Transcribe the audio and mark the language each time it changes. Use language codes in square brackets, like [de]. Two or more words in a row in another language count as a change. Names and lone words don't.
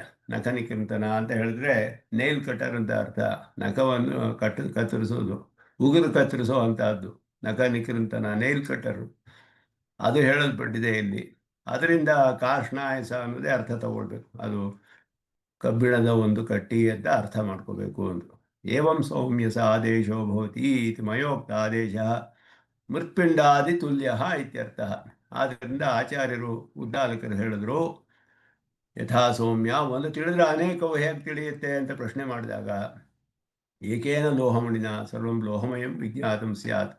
[kn] ನಖನಿಕಂತನ ಅಂತ ಹೇಳಿದ್ರೆ [en] nail cutter [kn] ಅಂತ ಅರ್ಥ, ನಖವನ್ನು ಕತ್ತರಿಸೋದು, ಉಗುರು ಕತ್ತರಿಸೋ ಅಂಥದ್ದು, [sa] ನಖ ನಿಕೃಂತನ, [en] nail cutter, [kn] ಅದು ಹೇಳಲ್ಪಟ್ಟಿದೆ ಇಲ್ಲಿ. ಅದರಿಂದ ಕಾರ್ಷ್ಣಾಯಸ ಅನ್ನೋದೇ ಅರ್ಥ ತಗೊಳ್ಬೇಕು. ಅದು ಕಬ್ಬಿಣದ ಒಂದು ಕಟ್ಟಿ ಅಂತ ಅರ್ಥ ಮಾಡ್ಕೋಬೇಕು ಅಂದರು. [sa] ಏವಂ ಸೌಮ್ಯಸ ಆದೇಶೋ ಭವತಿ ಇತಿ ಮಯೋಕ್ತ ಆದೇಶ ಮೃತ್ಪಿಂಡಾದಿ ತುಲ್ಯ ಇತ್ಯರ್ಥ. [kn] ಆದ್ದರಿಂದ ಆಚಾರ್ಯರು ಉದ್ದಾಲಕರು ಹೇಳಿದ್ರು, [sa] ಯಥಾ ಸೌಮ್ಯ, [kn] ಒಂದು ತಿಳಿದ್ರೆ ಅನೇಕವು ಹೇಗೆ ತಿಳಿಯುತ್ತೆ ಅಂತ ಪ್ರಶ್ನೆ ಮಾಡಿದಾಗ, [sa] ಏಕೇನ ಲೋಹಮಣಿನ ಸರ್ವಂ ಲೋಹಮಯಂ ವಿಜ್ಞಾತಂ ಸ್ಯಾತ್.